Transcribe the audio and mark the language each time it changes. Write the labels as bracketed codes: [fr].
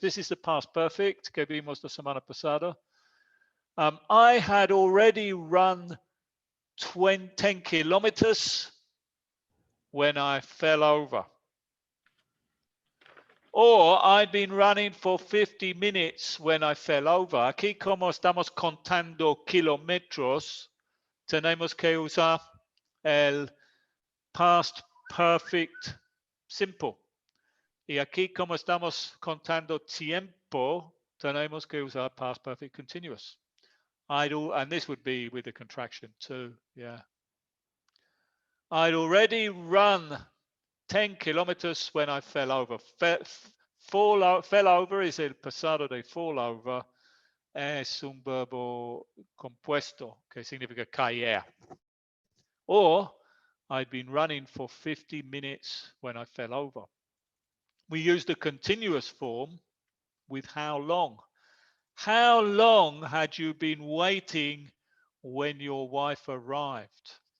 [en] This is the past perfect [es] que vimos la semana pasada. [en] I had already run 10 kilometers when I fell over. Or I'd been running for 50 minutes when I fell over. [es] Aquí como estamos contando kilómetros, tenemos que usar el past perfect simple. Y aquí como estamos contando tiempo, tenemos que usar past perfect continuous. [en] And this would be with the contraction too, yeah. I'd already run 10 kilometers when I fell over. Fell over is [es] el pasado de [en] fall over. [es] es un verbo compuesto, que significa caer. [en] Or, I'd been running for 50 minutes when I fell over. We use the continuous form with how long. How long had you been waiting when your wife arrived?